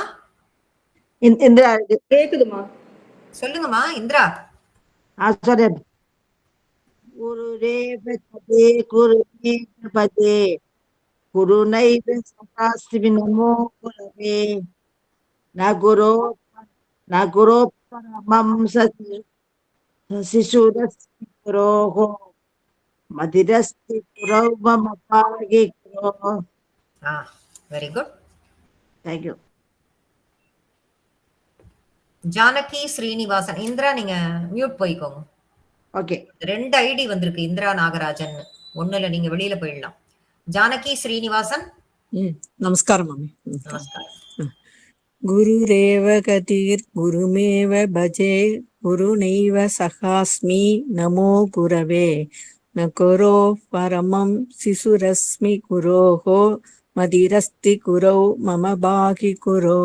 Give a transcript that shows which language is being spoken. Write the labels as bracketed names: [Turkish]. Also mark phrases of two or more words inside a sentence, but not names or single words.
[Tamil] இந்திரா கேக்குதுமா? சொல்லுங்கம்மா இந்திரா. [Sanskrit] சரி. गुरुरेव गते गुरुमेव भजे गुरुनैव सहास्मि नमो गुरवे न गुरो न गुरो परमं शिशुरस्य गुरोः मदिरस्ति गुरौ मम पाहि गुरो. [English] very good. Thank you. [Tamil] ஜானகி ஸ்ரீனிவாசன். இந்திரா நீங்க மியூட் போய்க்கோங்க. [English] Okay. [Tamil] 2 ஐடி வந்திருக்கு இந்திரா நாகராஜன். ஒண்ணுல நீங்க வெளியில போயிடலாம். ஜானகி ஸ்ரீனிவாசன். நமஸ்காரம் மாமி. நமஸ்காரம். [Sanskrit] गुरुरेव गतिर् गुरुमेव भजे गुरुनैव सहास्मि नमो गुरवे न गुरो परमं शिशुरस्मि गुरोः मतिरस्ति गुरौ मम पाहि गुरो.